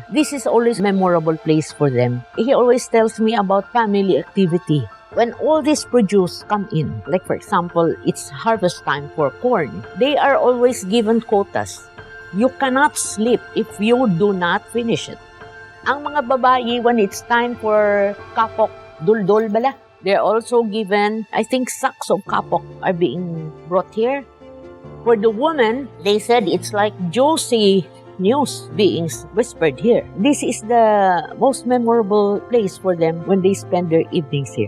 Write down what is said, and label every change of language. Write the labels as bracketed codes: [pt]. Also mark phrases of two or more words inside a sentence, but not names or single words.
[en] This is always a memorable place for them. He always tells me about family activity. When all this produce come in, like for example, it's harvest time for corn, they are always given quotas. You cannot sleep if you do not finish it. [hil] Ang mga babae, [en] when it's time for kapok, [hil] duldol bala, [en] they're also given, I think, sacks of kapok are being brought here. For the woman, they said it's like Josie news being whispered here. This is the most memorable place for them when they spend their evenings here.